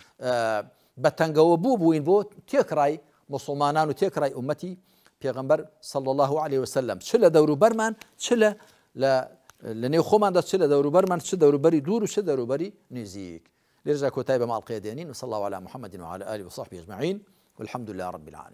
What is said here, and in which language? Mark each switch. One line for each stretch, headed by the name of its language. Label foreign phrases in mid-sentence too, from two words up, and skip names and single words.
Central Kurdish: بە تەنگەوە بووین بۆ تێکڕای مسلمانان و تێکڕای ئومەتی پێغەمبەر
Arabic: صلی الله عليه وسلم
Central Kurdish: چ لە دەوروبەرمان چ لە نێو خۆماندا چ لە دەوروبەرمان چ دەوروبەری دوور و چ دەوروبەری نزیک. لێرجا کۆتای بە ماڵقەیە دێنین و
Arabic: صلی الله على محمد وعلى آله وصحبه أجمعين والحمد لله رب العالمين.